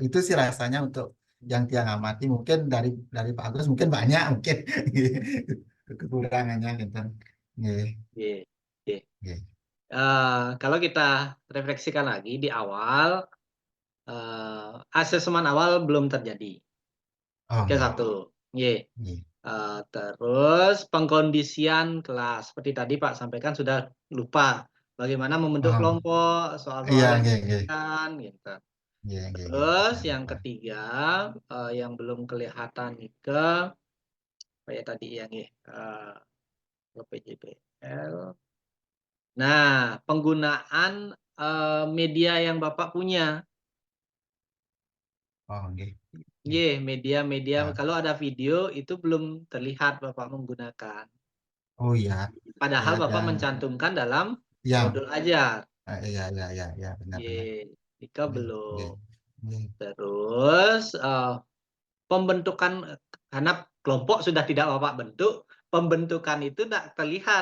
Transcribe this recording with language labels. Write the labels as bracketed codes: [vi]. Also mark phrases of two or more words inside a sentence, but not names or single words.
[id] Itu sih rasanya untuk yang Tiang amati mungkin dari Pak Agus mungkin banyak mungkin kekurangannya gitu. Nggih, Oke. Oke. nggih. Kalau kita refleksikan lagi di awal, asesmen awal belum terjadi. Oh, Oke, nggih, satu. Ye. nggih. Terus pengkondisian kelas. Seperti tadi Pak sampaikan sudah lupa bagaimana membentuk Oh, kelompok, iya, soal-soal yang [jv] nggih, nggih. [id] diberikan, gitu. Iya, iya, iya. Terus Jangan yang lupa. ketiga, yang belum kelihatan itu, kayak tadi yang PJBL. Nah, penggunaan media yang Bapak punya. Oh, nggih. Nggih. Media-media Ah, kalau ada video itu belum terlihat Bapak menggunakan. oh iya, ya Padahal Bapak dan mencantumkan dalam yang modul ajar. iya, iya, iya, iya, benar-benar. Jika [jv] Nggih, nggih, [id] belum. nggih. Terus pembentukan karena kelompok sudah tidak Bapak bentuk, pembentukan itu tidak terlihat